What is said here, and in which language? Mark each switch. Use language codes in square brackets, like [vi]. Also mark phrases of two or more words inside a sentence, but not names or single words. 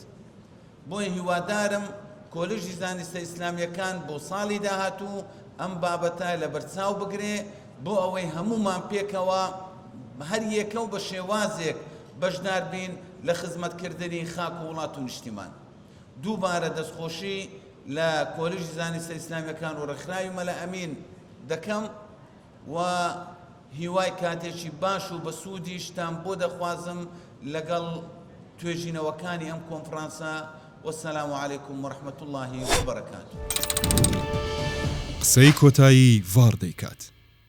[ckb] بۆیە هیوادارم کۆلێژی زانستە ئیسلامیەکان بۆ ساڵی داهاتوو ئەم بابەتە لە بەرچاو بگرێ بۆ ئەوەی هەمومان پێکەوە هەر یەکە و بە شێوازێک بەشدار بین لە خزمەتکردنی خاک و وڵات و نیشتیمان. دووبارە دەستخۆشی لە کۆلێژی زانستە ئیسلامیەکان و ڕێکخراوی مەلا ئەمین دەکەم و هیوای کاتێکی باش و بە سوودیشتان بۆ دەخوازم لەگەڵ توێژینەوەکانی ئەم کۆنفرانسە. [ar] والسلام عليكم ورحمة الله وبركاته. [ckb] قسەی کۆتایی ڤار دەیکات.